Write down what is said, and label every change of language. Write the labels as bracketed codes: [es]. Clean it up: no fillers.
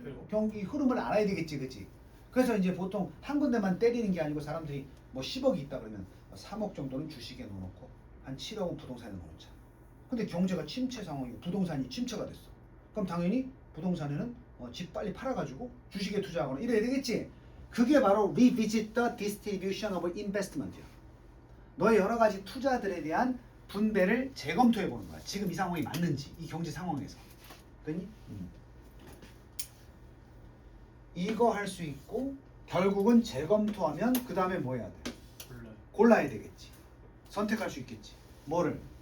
[ko] 경기 흐름을 알아야 되겠지, 그치? 그래서 이제 보통 한 군데만 때리는 게 아니고 사람들이 뭐 10억이 있다 그러면 3억 정도는 주식에 넣어놓고 한 7억은 부동산에 넣어놓자. 근데 경제가 침체 상황이고 부동산이 침체가 됐어. 그럼 당연히 부동산에는 집 빨리 팔아가지고 주식에 투자하거나 이래야 되겠지. 그게 바로 [en] revisit the distribution of investment야. [ko] 너의 여러 가지 투자들에 대한 분배를 재검토해 보는 거야. 지금 이 상황이 맞는지, 이 경제 상황에서. 됐니? 이거 할 수 있고 결국은 재검토하면 그 다음에 뭐 해야 돼? 몰라요. 골라야 되겠지. 선택할 수 있겠지. 뭐를?